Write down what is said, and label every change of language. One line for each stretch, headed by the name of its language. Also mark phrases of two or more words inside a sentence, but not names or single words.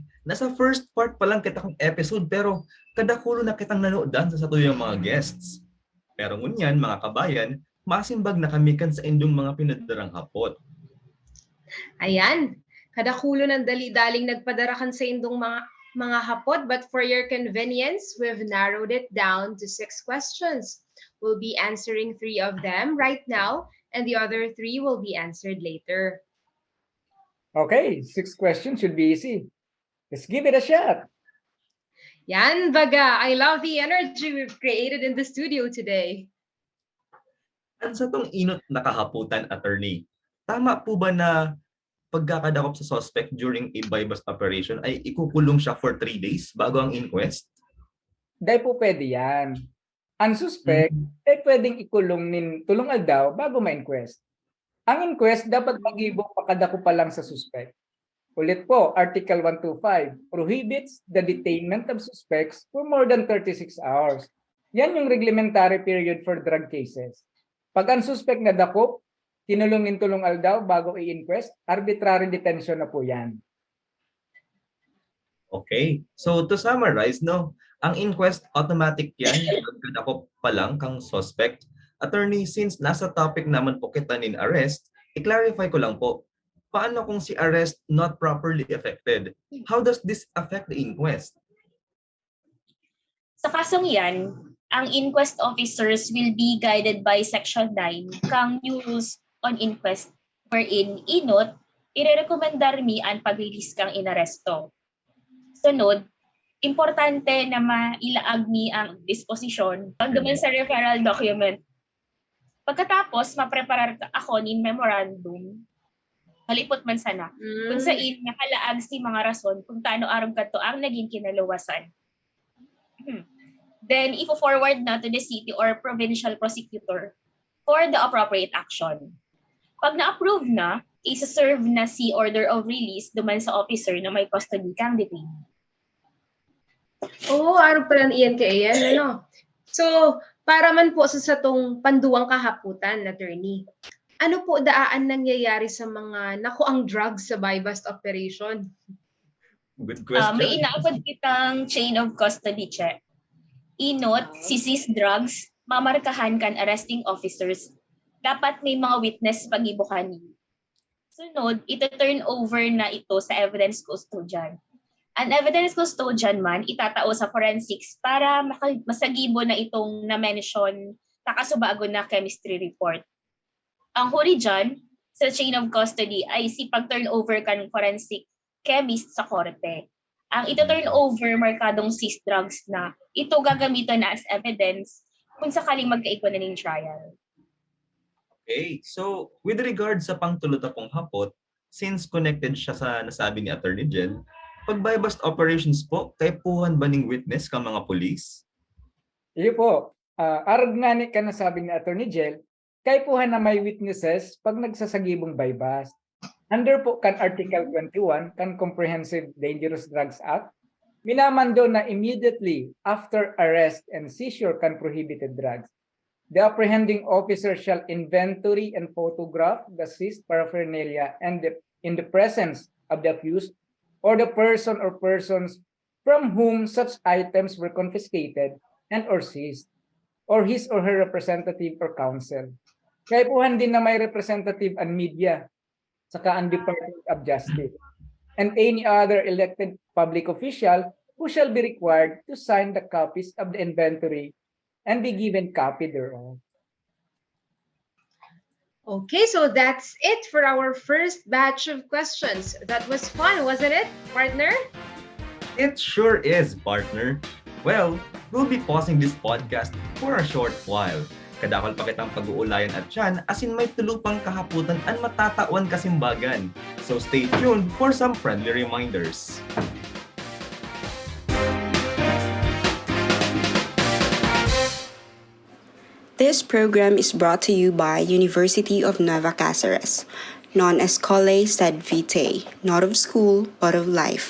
Bikol: Nasa
English: first part
Bikol: pa lang kita kong episode pero kadakulo na kitang nanoodaan sa satuyang mga guests. Pero ngunyan mga kabayan, masimbag na kami kan sa indong mga pinadarang hapot. Ayan, kadakulo ng dali-daling nagpadarakan sa indong mga hapot,
English: but for your convenience, we've narrowed it down to 6 questions. We'll be answering 3 of them right now, and the other 3 will be answered later. Okay, 6 questions should be easy. Let's give it a shot.
Bikol: Yan, baga.
English: I love the energy we've created in the studio today.
Bikol: At sa tong inot na kahaputan, attorney, tama po ba na pagkakadakop sa suspect
English: during a buy-bust operation
Bikol: ay ikukulong siya
English: for 3 days
Bikol: bago ang inquest?
Filipino: Dahil po pwede yan.
Bikol: Ang suspect ay pwedeng ikulong nin tulong aldaw bago ma-inquest. Ang inquest dapat magibo pakadako pa lang sa suspect.
Filipino: Ulit po,
English: Article 125 prohibits the detainment of suspects for more than 36 hours.
Filipino: Yan yung
English: reglementary period for drug cases.
Bikol: Pag ang suspect na dakop, tinulungin tulong aldaw bago i-inquest,
English: arbitrary detention
Bikol: na po yan.
English: Okay. So to summarize, no,
Bikol: ang inquest automatic yan pagkadakop pa lang kang suspect.
Filipino: Attorney, since nasa topic naman po kita nin arrest, i-clarify ko lang po, paano kung si
English: arrest not properly effected? How does this affect the inquest?
Bikol: Sa kasong yan, ang
English: inquest officers will be guided by Section 9
Bikol: kang
English: new rules on inquest wherein
Bikol: inot, irerekomendar mi ang pag-release kang inaresto. Sunod, importante na mailaag mi ang disposisyon hanggang sa referral document. Pagkatapos, mapreparar ako nin memorandum, halipot man sana, kung saan nakalaag si mga rason kung taano aram kato ang naging kinaluwasan.
English: Then, ifo-forward na to the city or provincial prosecutor for the appropriate action.
Bikol: Pag na-approve na, isa-serve na si
English: order of release
Bikol: duman sa officer na may custody kang detainee.
Filipino: Oo, araw pala ng ENKA yan, ano?
Bikol: So, para man po sa satong panduwang kahaputan, attorney, ano po daan nangyayari sa mga nakuang drugs sa
English: buy-bust operation? Good question.
Bikol: May inaabot kitang
English: chain of custody check.
Bikol: Inot, si
English: seized drugs,
Bikol: mamarkahan kan
English: arresting officers.
Filipino: Dapat may mga witness pag-ibukan niyo.
Bikol: Sunod, ito-turn over na ito sa evidence custodian. Ang
English: evidence custodian
Bikol: man, itatao sa forensics para masagibo na itong na-mention nakasubago na
English: chemistry report.
Bikol: Ang huli dyan, sa
English: chain of custody
Bikol: ay si pag-turn over kan
English: forensic chemist
Bikol: sa korte. Ang ito-turn over markadong
English: seized drugs
Bikol: na ito gagamitan na as evidence kung sakaling magkaigwa na ng trial.
English: Okay.
Bikol: So,
English: with regard
Bikol: sa pangtulot pong hapot, since connected siya sa nasabi ni Attorney Jen, pag
English: buy-bust operations
Bikol: po, kay puhan ba ning witness ka mga pulis? Iyo po, arag nga ni ka nasabi ni Attorney Jel, kay puhan na may witnesses pag nagsasagibong buy-bust. Under po kan
English: Article 21, kan Comprehensive Dangerous Drugs Act,
Bikol: minamando na
English: immediately after arrest and seizure kan prohibited drugs, the apprehending officer shall inventory and photograph the seized paraphernalia and in the presence of the accused or the person or persons from whom such items were confiscated and or seized, or his or her representative or counsel.
Bikol: Kaya puhan din na may
English: representative and media, saka ang Department of Justice, and any other elected public official who shall be required to sign the copies of the inventory and be given copy thereof. Okay, so that's it for our first batch of questions. That was fun, wasn't it, partner? It sure is, partner. Well, we'll be pausing this podcast for a short while.
Bikol: Kadakol pa kitang pag-uulayan at yan, asin may tulupang kahaputan at matatawan kasimbagan.
English: So stay tuned for some friendly reminders. This program is brought to you by University of Nueva Cáceres,
Latin: non escole sed vitae,
English: not of school, but of life.